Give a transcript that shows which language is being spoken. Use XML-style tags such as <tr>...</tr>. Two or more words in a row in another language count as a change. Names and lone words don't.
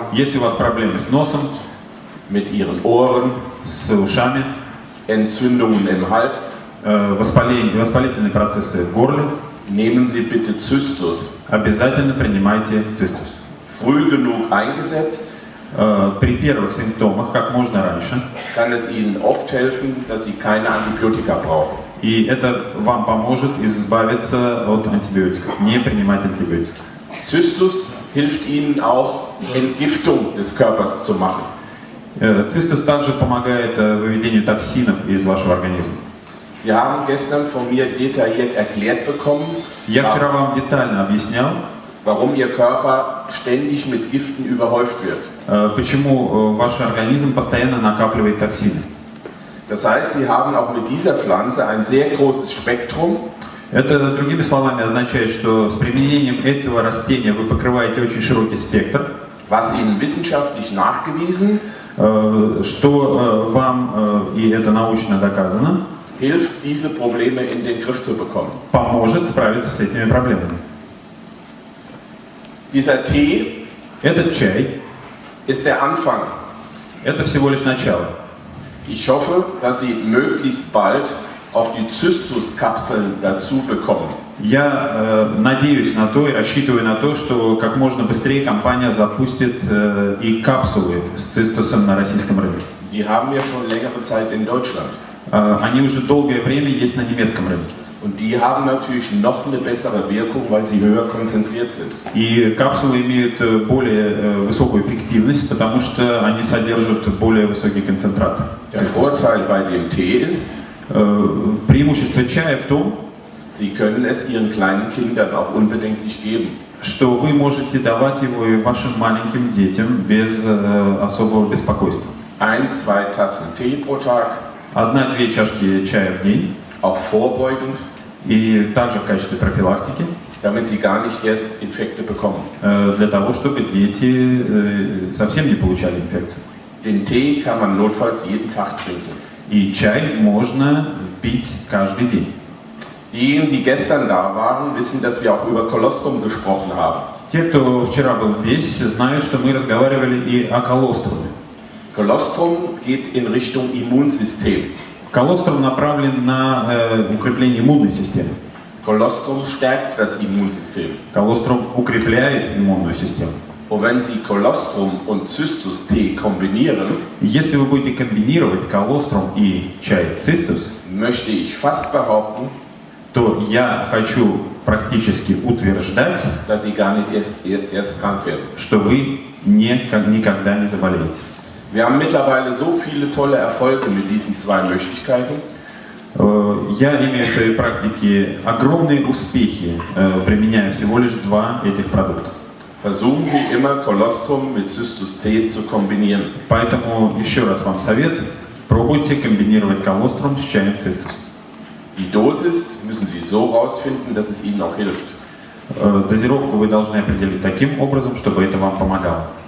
<ru>Если у вас проблемы с носом,</ru> <de>mit Ihren Ohren,</de> <ru>с ушами,</ru> <de>Entzündungen im Hals,</de> <ru>воспалительные процессы в горле,</ru> <de>nehmen Sie bitte Zystus.</de> <ru>обязательно принимайте цистус.</ru> <de>Früh genug eingesetzt,</de> <ru>При первых симптомах, как можно раньше.</ru> <de>kann es Ihnen oft helfen, dass Sie keine Antibiotika brauchen.</de> <ru>И это вам поможет избавиться от антибиотиков, не принимать антибиотики.</ru> <de>Zystus hilft Ihnen auch, Entgiftung des Körpers zu machen.</de> <ru>Цистус также помогает выведению токсинов из вашего организма.</ru> <de>Sie haben gestern von mir detailliert erklärt bekommen,</de> <ru>Я вчера вам детально объяснял,</ru> <de>warum Ihr Körper ständig mit Giften überhäuft wird.</de> <ru>почему ваш организм постоянно накапливает токсины.</ru> <de>Das heißt, Sie haben auch mit dieser Pflanze ein sehr großes Spektrum,</de> <ru>Это, другими словами, означает, что с применением этого растения вы покрываете очень широкий спектр,</ru> <de>was Ihnen wissenschaftlich nachgewiesen</de> <ru>что вам, и это научно доказано,</ru> <de>hilft, diese Probleme in den Griff zu bekommen.</de> <ru>поможет справиться с этими проблемами.</ru> <de>Dieser Tee</de> <ru>Этот чай</ru> <de>ist der Anfang. –</de> <ru>это всего лишь начало.</ru> <de>Ich hoffe, dass Sie möglichst bald auch die Zystus-Kapseln dazu bekommen.</de> <ru>Я надеюсь на то и рассчитываю на то, что как можно быстрее компания запустит и капсулы с цистусом на российском рынке.</ru> <de>Die haben wir schon längere Zeit in Deutschland.</de> <ru>Они уже долгое время есть на немецком рынке.</ru> <de>Und die haben natürlich noch eine bessere Wirkung, weil sie höher konzentriert sind.</de> <ru>И капсулы имеют более высокую эффективность, потому что они содержат более высокий концентрат.</ru> <de>Der Vorteil bei dem Tee ist,</de> <ru>Преимущество чая в том,</ru> <de>Sie können es Ihren kleinen Kindern auch unbedenklich geben.</de> <ru>что вы можете давать его и вашим маленьким детям без особого беспокойства.</ru> <de>1-2 Tassen Tee pro Tag,</de> <ru>1-2 чашки чая в день,</ru> <de>auch vorbeugend,</de> <ru>и также в качестве профилактики,</ru> <de>damit sie gar nicht erst Infekte bekommen.</de> <ru>для того, чтобы дети совсем не получали инфекцию.</ru> <de>Den Tee kann man notfalls jeden Tag trinken.</de> <ru>И чай можно пить каждый день.</ru> <de>Diejenigen, die gestern da waren, wissen, dass wir auch über Kolostrum gesprochen haben.</de> <ru>Те, кто вчера был здесь, знают, что мы разговаривали и о колоструме.</ru> <de>Kolostrum geht in Richtung Immunsystem.</de> <ru>Колострум направлен на укрепление иммунной системы.</ru> <de>Kolostrum stärkt das Immunsystem.</de> <ru>Колострум укрепляет иммунную систему.</ru> <de>Und wenn Sie Kolostrum und Cystus-Tee kombinieren,</de> <ru>Если вы будете комбинировать колострум и чай цистус,</ru> <de>möchte ich fast behaupten,</de> <ru>то я хочу практически утверждать,</ru> <de>dass Sie gar nicht erst krank werden.</de> <ru>что вы никогда не заболеете.</ru> <de>Wir haben mittlerweile so viele tolle Erfolge mit diesen zwei Möglichkeiten.</de> <ru>Я имею в своей практике огромные успехи, применяя всего лишь 2 этих продукта.</ru> <de>Versuchen Sie immer Kolostrum mit Cystus-Tee zu kombinieren.</de> <ru>Поэтому еще раз вам совет, пробуйте комбинировать колострум с чаем цистус.</ru> <de>Die Dosis müssen Sie so rausfinden, dass es Ihnen auch hilft.</de> <ru>Дозировку вы должны определить таким образом, чтобы это вам помогало.</ru>